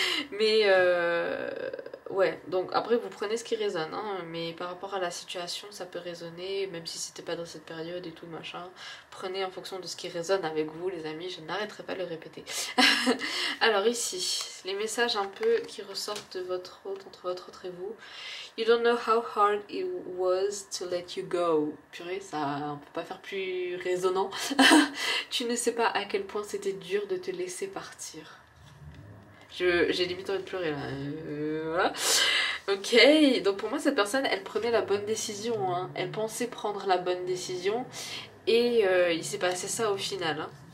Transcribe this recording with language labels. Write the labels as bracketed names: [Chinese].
[French] Mais ouais, donc après vous prenez ce qui résonne, hein, mais par rapport à la situation ça peut résonner, même si c'était pas dans cette période et tout machin. Prenez en fonction de ce qui résonne avec vous les amis, je n'arrêterai pas de le répéter. Alors ici, les messages un peu qui ressortent de votre hôte, entre votre hôte et vous. [English] You don't know how hard it was to let you go. [French] Purée, ça, on peut pas faire plus résonnant. Tu ne sais pas à quel point c'était dur de te laisser partir. J'ai limite envie de pleurer là. Voilà. Ok, donc pour moi cette personne, elle prenait la bonne décision. Hein. Elle pensait prendre la bonne décision. Et il s'est passé ça au final. Hein.